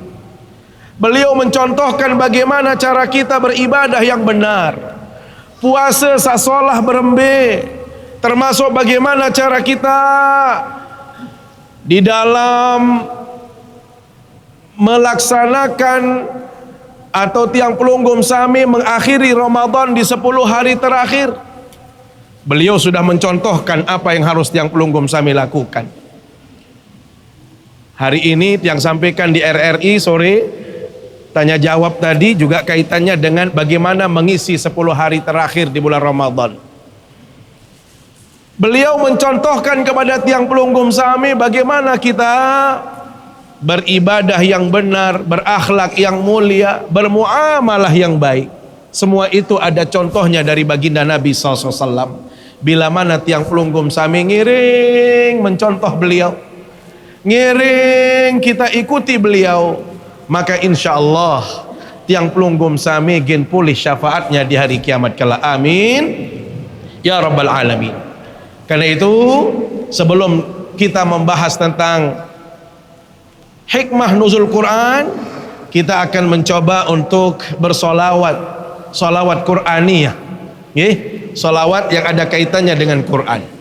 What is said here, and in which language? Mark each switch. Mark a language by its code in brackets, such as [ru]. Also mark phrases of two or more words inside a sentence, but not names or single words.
[id] Beliau mencontohkan bagaimana cara kita beribadah yang benar. Puasa [sas] sasolah berembe, [id] termasuk bagaimana cara kita di dalam melaksanakan atau [sas] tiang pelunggum sami [id] mengakhiri Ramadan di 10 hari terakhir. Beliau sudah mencontohkan apa yang harus [sas] tiang pelunggum sami [id] lakukan. Hari ini tiang sampaikan di RRI sore, tanya jawab tadi juga kaitannya dengan bagaimana mengisi 10 hari terakhir di bulan Ramadan. Beliau mencontohkan kepada [sas] tiang pelunggum sami [id] bagaimana kita beribadah yang benar, berakhlak yang mulia, bermuamalah yang baik. Semua itu ada contohnya dari baginda Nabi SAW. Bila mana [sas] tiang pelunggum sami ngiring [id] mencontoh beliau, ngiring kita ikuti beliau, maka [ar] إن شاء الله [sas] tiang pelunggum sami gen pulih [id] syafaatnya di hari kiamat kala. [ar] آمين يا رب العالمين. [id] Karena itu sebelum kita membahas tentang hikmah [ar] نزول القرآن, [id] kita akan mencoba untuk bersolawat, solawat Quraniyah, solawat yang ada kaitannya dengan Quran.